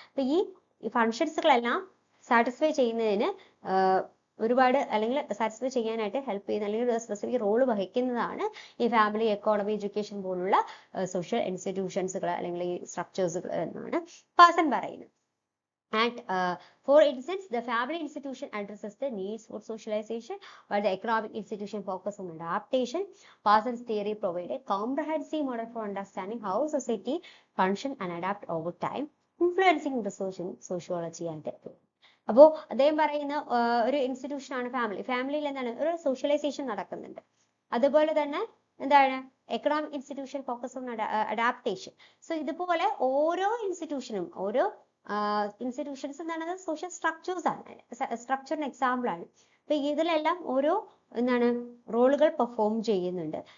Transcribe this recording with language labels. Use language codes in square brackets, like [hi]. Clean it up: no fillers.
[ml] അപ്പൊ ഈ ഫങ്ഷൻസുകളെല്ലാം സാറ്റിസ്ഫൈ ചെയ്യുന്നതിന് ഒരുപാട് അല്ലെങ്കിൽ സാറ്റിസ്ഫൈ ചെയ്യാനായിട്ട് ഹെൽപ്പ് ചെയ്യുന്ന അല്ലെങ്കിൽ ഒരു സ്പെസിഫിക് റോൾ വഹിക്കുന്നതാണ് ഈ ഫാമിലി, എക്കോണമി, എഡ്യൂക്കേഷൻ പോലുള്ള സോഷ്യൽ ഇൻസ്റ്റിറ്റ്യൂഷൻസുകൾ അല്ലെങ്കിൽ ഈ സ്ട്രക്ചേഴ്സുകൾ എന്നാണ് പാസൺ പറയുന്നത്. [en] And for instance, the family institution addresses the needs for socialization, while the economic institution focuses on adaptation. Parsons' theory provides a comprehensive model for understanding how society function and adapt over time, influencing research in sociology and ethics. [ml] അപ്പോൾ അദ്ദേഹം പറയുന്ന ഒരു institution ആണ് family. ഫാമിലിയിൽ എന്താണ്? ഒരു socialisation നടക്കുന്നുണ്ട്. അതുപോലെ തന്നെ എന്താണ്? [en] Economic institution focus on adaptation. [ml] So ഇതുപോലെ ഓരോ ഇൻസ്റ്റിറ്റ്യൂഷനും ഇൻസ്റ്റിറ്റ്യൂഷൻസ് എന്താണ്? സോഷ്യൽ സ്ട്രക്ചേഴ്സ് ആണ്, സ്ട്രക്ചറിന് എക്സാമ്പിൾ ആണ്. അപ്പൊ ഇതിലെല്ലാം ഓരോ റോളുകൾ പെർഫോം ചെയ്യുന്നുണ്ട്.